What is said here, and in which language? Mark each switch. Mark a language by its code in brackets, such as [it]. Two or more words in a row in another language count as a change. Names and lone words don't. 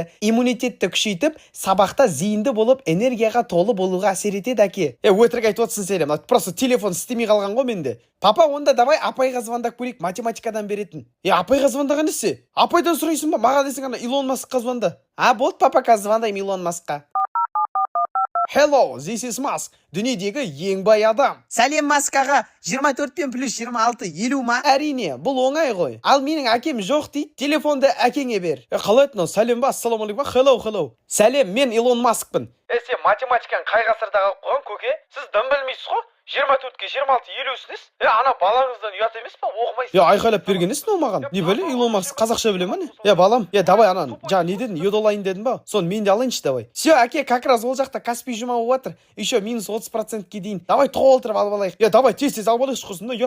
[kk] Иммунитетті күшейтіп, сабақта зейінді болып, энергияға толы болуға әсер етеді әке. Өтірік айтып отырсың сен, просто телефон істемей қалған ғой менде. Папа, онда давай апайға звондап көрейік, математикадан беретін. Апайға звондаған несі? Апайдан сұрайсың ба? Маған десең ана Илон Маскқа звонда. Болды папа, қазір звондаймын Илон Маскқа. [en] Hello, this is Musk. [kk] Дүниедегі ең бай адам. Сәлем Маскаға. 24 пен плюс 26 50 ма? Әрине, бұл оңай ғой. Ал менің әкем жоқ дейді. Телефонды әкеңе бер. Қалай айтты? Сәлем ба? Ассалаумағалейкум. Hello. Сәлем, мен Илон Маскпын. Сен математиканы қай ғасырда қалып қойған көке? Сіз дым білмейсіз ғой? 24-ке 26 50-сініз? Ана балаңыздан ұят емес па? Оқымайсыз. Айқайлап бергенесің ол маған. Не біле, Илон Маск қазақша біле ма не? Балам, давай анан. Не дедің? Йод алайын дедің ба? Соны мен де алайыншы давай. Все, әке, [ru] как раз [kk] ол жақта Каспий жұма болып жатыр. [ru] Еще минус 30%-ке дейін. [kk] Давай тоқ отырып алып алайық. Давай тез алып алайық құрсын.